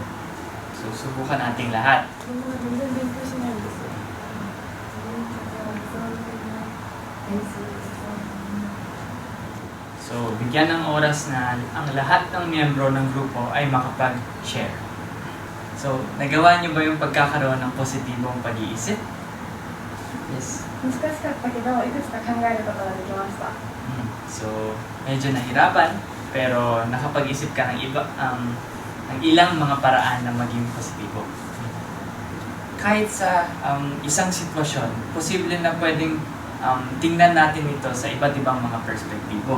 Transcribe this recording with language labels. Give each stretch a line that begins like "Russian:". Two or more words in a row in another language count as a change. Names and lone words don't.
Filipino: So, subukan nating lahat. So, bigyan ng oras na ang lahat ng miyembro ng grupo ay makapag-share. So, nagawa niyo ba yung pagkakaroon ng positibong pag-iisip? Yes.
Japanese: 難しかったけど、いくつか考えることができました。
Filipino: So, medyo nahirapan, pero nakapag-isip ka ng ilang mga paraan na maging positibo. Kahit sa isang sitwasyon, posible na pwedeng tingnan natin ito sa iba't ibang mga perspektibo.